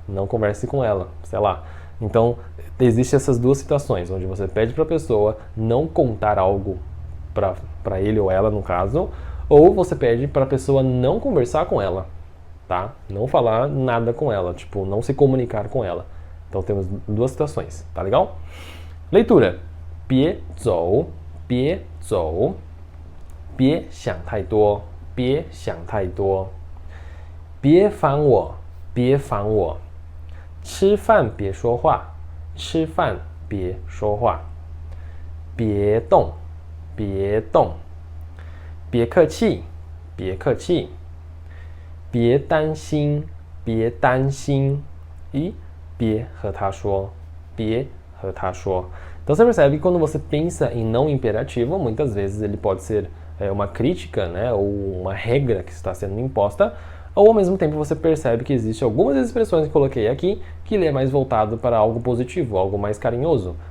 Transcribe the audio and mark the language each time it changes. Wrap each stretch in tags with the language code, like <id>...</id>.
<pt>Não converse com ela, sei lá. Então, existem essas duas situações, onde você pede para a pessoa não contar algo para ele ou ela, no caso, ou você pede para a pessoa não conversar com ela, tá? Não falar nada com ela, tipo, não se comunicar com ela. Então, temos duas situações, tá legal? Leitura.</pt> <zh>别走, 别走, 别想太多, 别想太多, 别烦我, 别烦我, 吃饭别说话, 吃饭别说话, 别动, 别动, 别客气, 别客气, 别担心, 别担心, e 别和他说, 别和他说.</zh> <pt>Então você percebe que quando você pensa em não imperativo, muitas vezes ele pode ser uma crítica, né, ou uma regra que está sendo imposta, ou ao mesmo tempo você percebe que existem algumas expressões que coloquei aqui que ele é mais voltado para algo positivo, algo mais carinhoso.</pt>